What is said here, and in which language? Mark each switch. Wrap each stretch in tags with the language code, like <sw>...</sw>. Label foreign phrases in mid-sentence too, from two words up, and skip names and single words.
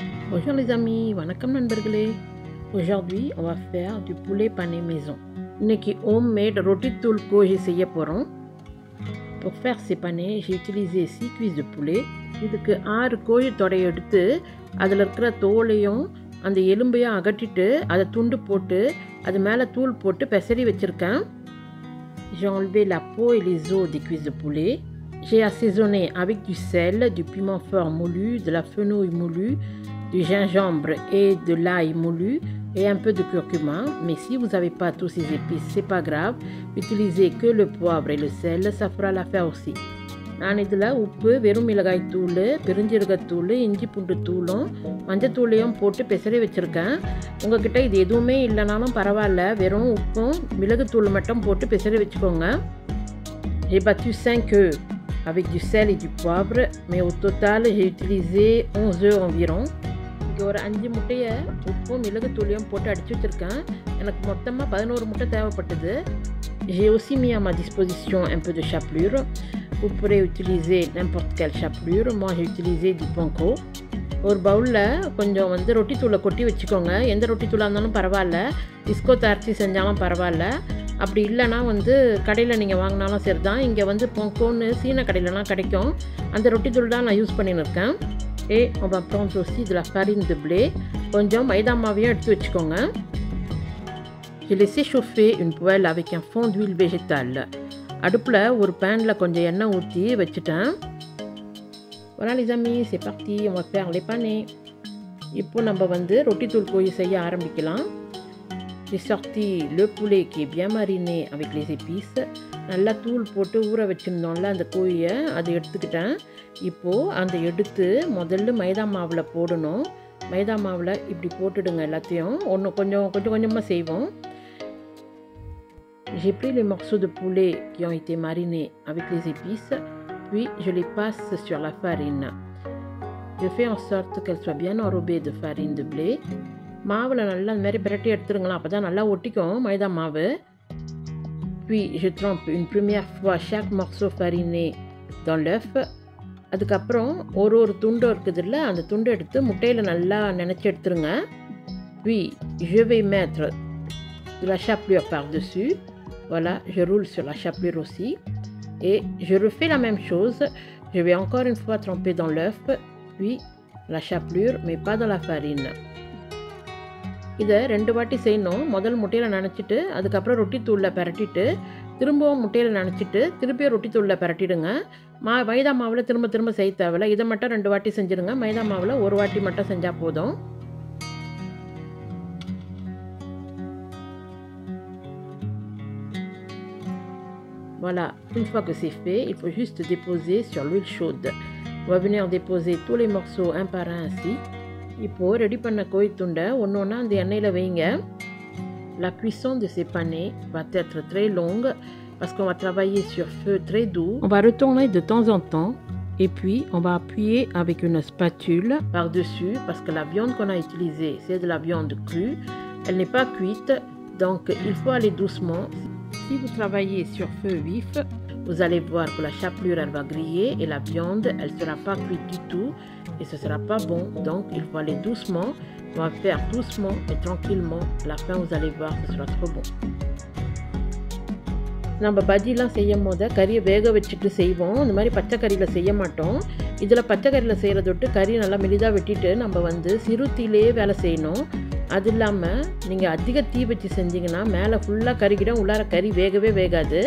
<fr>Bonjour les amis,</fr> <ta>வணக்கம் நண்பர்களே.</ta> <fr>Aujourd'hui, on va faire du poulet pané maison.</fr> <ta>இன்னைக்கு homemade roti தூள் கோழி செய்ய போகிறோம்.</ta> <fr>Pour faire ces panés, j'ai utilisé 6 cuisses de poulet.</fr> <ta>இதுக்கு 6 கோழி தொடையை எடுத்து அதில் இருக்கிற தோலையும் அந்த எலும்பையும் அகட்டிட்டு அதை துண்டு போட்டு அது மேலே தூள் போட்டு பெசரி வச்சுருக்கேன்.</ta> <fr>J'ai enlevé la peau et les os des cuisses de poulet. J'ai assaisonné avec du sel, du piment fort moulu, de la fenouil moulue, du gingembre et de l'ail moulu et un peu de curcuma. Mais si vous n'avez pas tous ces épices, c'est pas grave. Utilisez que le poivre et le sel, ça fera l'affaire aussi.</fr> <ta>நான் இதில் உப்பு, வெறும் மிளகாய் தூள், பெருஞ்சீரகத்தூள், இஞ்சி பூண்டு தூளும் மஞ்சத்தூளையும் போட்டு பெசரி வச்சுருக்கேன். உங்கள்கிட்ட இது எதுவுமே இல்லைனாலும் பரவாயில்ல, வெறும் உப்பும் மிளகுத்தூள் மட்டும் போட்டு பெசரி வச்சுக்கோங்க.</ta> <fr>J'ai battu 5 œufs avec du sel et du poivre, mais au total j'ai utilisé 11 œufs environ.</fr> <ta>இங்கே ஒரு 5 முட்டையை உப்பும் மிளகுத்தூளையும் போட்டு அடித்து வச்சுருக்கேன். எனக்கு மொத்தமாக 11 முட்டை தேவைப்பட்டது.</ta> <fr>J'ai aussi mis à ma disposition un peu de chapelure. Vous pourrez utiliser n'importe quelle chapelure. Moi j'ai utilisé du panko.</fr> <ta>ஒரு பவுலில் கொஞ்சம் ரொட்டி தூளை கொட்டி வச்சுக்கோங்க. எந்த ரொட்டி தூளாக இருந்தாலும் பரவாயில்ல, டிஸ்கோ அரைச்சி செஞ்சாலும் பரவாயில்ல. அப்படி இல்லைனா கடையில் நீங்கள் வாங்கினாலும் சரி தான். இங்கே பொங்கோன்னு சீன கடையிலலாம் கிடைக்கும். அந்த ரொட்டி தூள் தான் நான் யூஸ் பண்ணின்னு இருக்கேன்.</ta> <fr>Et on va prendre aussi de la farine de blé.</fr> <ta>கொஞ்சம் மைதா மாவையும் எடுத்து வச்சுக்கோங்க.</ta> <fr>J'ai laissé chauffer une poêle avec un fond d'huile végétale.</fr> <ta>அடுப்பில் ஒரு பேனில் கொஞ்சம் எண்ணெய் ஊற்றி வச்சுட்டேன்.</ta> <fr>Voilà les amis, c'est parti, on va faire les panés.</fr> <ta>இப்போ நம்ம ரொட்டி தூள் கோழி செய்ய ஆரம்பிக்கலாம்.</ta> <fr>J'ai sorti le poulet qui est bien mariné avec les épices.</fr> <ta>நல்லா தூள் போட்டு ஊற வச்சுருந்தோம்ல அந்த கோழியை, அதை எடுத்துக்கிட்டேன். இப்போது அந்த எடுத்து முதல்ல மைதா மாவில் போடணும். மைதா மாவில் இப்படி போட்டுடுங்க எல்லாத்தையும். கொஞ்சம் கொஞ்சமாக செய்வோம்.</ta> <fr>J'ai pris les morceaux de poulet qui ont été marinés avec les épices, puis je les passe sur la farine. Je fais en sorte qu'elle soit bien enrobée de farine de blé.</fr> <ta>மாவில் நல்லா அந்த மாதிரி பிரட்டி எடுத்துருங்களா, அப்போ தான் நல்லா ஒட்டிக்கும் மைதா மாவு.</ta> <fr>Puis je trempe une première fois chaque morceau fariné dans l'œuf.</fr> <ta>அதுக்கப்புறம் ஒரு துண்டு இருக்குதுல்ல, அந்த துண்டு எடுத்து முட்டையில் நல்லா நினச்சி எடுத்துருங்க.</ta> <fr>Puis je vais mettre de la chapelure par-dessus. Voilà, je roule sur la chapelure aussi. Et je refais la même chose. Je vais encore une fois tremper dans l'œuf, puis la chapelure, mais pas dans la farine.</fr> <ta>இதை 2 வாட்டி செய்யணும். முதல் முட்டையில் நனைச்சிட்டு அதுக்கப்புறம் ரொட்டி தூளில் பரட்டிட்டு திரும்பவும் முட்டையில் நனைச்சிட்டு திருப்பியும் ரொட்டி தூளில் பரட்டிடுங்க. மைதா மாவில் திரும்ப செய்ய தேவையில்ல. இதை மட்டும் 2 வாட்டி செஞ்சுருங்க. மைதா மாவில் 1 வாட்டி மட்டும் செஞ்சால் போதும்.</ta> <fr>Voilà, une fois que c'est fait, il faut juste déposer sur l'huile chaude. On va venir déposer tous les morceaux un par un ainsi.</fr> <ta>இப்போது ரெடி பண்ண கோழி துண்டை ஒன்று அந்த எண்ணெயில் வைங்க.</ta> <fr>La cuisson de ces panés va être très longue parce qu'on va travailler sur feu très doux. On va retourner de temps en temps et puis on va appuyer avec une spatule par-dessus parce que la viande qu'on a utilisée, c'est de la viande crue. Elle n'est pas cuite, donc il faut aller doucement. Si vous travaillez sur feu vif, vous allez voir que la chapelure elle va griller et la viande elle sera pas cuite du tout et ce sera pas bon. Donc il faut aller doucement. On va faire doucement et tranquillement. À la fin vous allez voir, ce sera trop bon.</fr> <ta>நம்ம பஜ்ஜிலாம் செய்யும் போது கறியை வேக வச்சுட்டு செய்வோம். இந்த மாதிரி பச்சை கறியில் செய்ய மாட்டோம். இதில் பச்சை கறியில் செய்கிறத விட்டு கறி நல்லா மெலிதாக வெட்டிட்டு நம்ம சிறு தீயிலே வேலை செய்யணும். அது இல்லாமல் நீங்கள் அதிக தீ வச்சு செஞ்சிங்கன்னா மேலே ஃபுல்லாக கறிக்கிடும், உள்ளார கறி வேகவே வேகாது.</ta>